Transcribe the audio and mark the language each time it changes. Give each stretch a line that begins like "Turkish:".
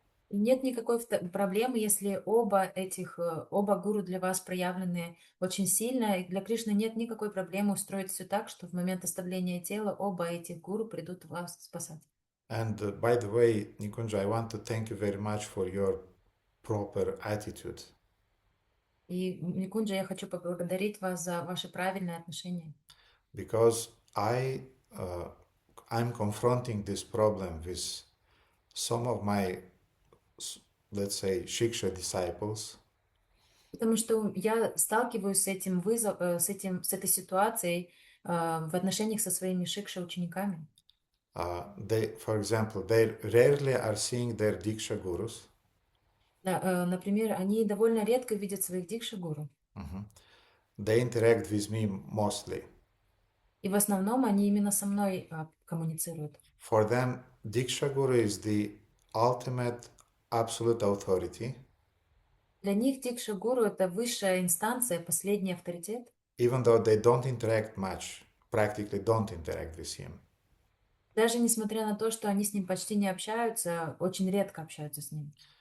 Russian: И нет никакой проблемы, если оба гуру для вас проявлены очень сильно. И для Кришны нет никакой проблемы устроить все так, что в момент оставления тела оба этих гуру придут вас спасать.
English: And by the way, Nikunja, I want to thank you very much for your proper attitude.
Russian: И, Никунджа, я хочу поблагодарить вас за ваши правильные отношения.
English: Because I'm confronting this problem with some of my, let's say, Shiksha disciples.
Russian: Потому что я сталкиваюсь с этим с этой ситуацией в отношениях со своими Шикша-учениками.
English: For example, they rarely are seeing their Diksha gurus.
Russian: Например, они довольно редко видят своих Дикша-гуру.
English: They interact with me mostly.
Russian: И в основном они именно со мной коммуницируют.
English: For them, Diksha Guru is the ultimate absolute authority,
Russian: Для них Дикша Гуру — это высшая инстанция, последний авторитет,
English: even though they don't interact much, practically don't interact with him.
Russian: даже несмотря на то, что они с ним почти не общаются, очень редко общаются с ним.